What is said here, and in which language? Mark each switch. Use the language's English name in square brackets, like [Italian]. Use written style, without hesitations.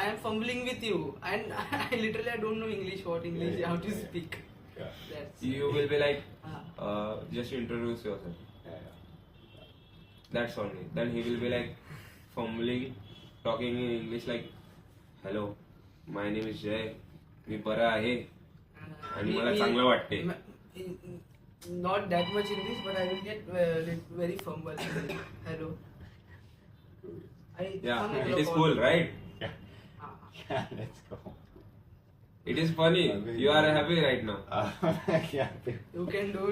[English] I am fumbling with you, and I literally don't know English. What English? How to speak? Yeah. That's You will be like, just introduce yourself. Yeah. That's only. Then he will be like fumbling, talking in English like, hello, my name is Jay. [Marathi] मी बरा आहे आणि मला चांगलं वाटते. [English] Not that much English, but I will get very fumble. Hello. Yeah, it is cool, right? Yeah, let's go. It is funny. You are happy right now. Yeah. You can do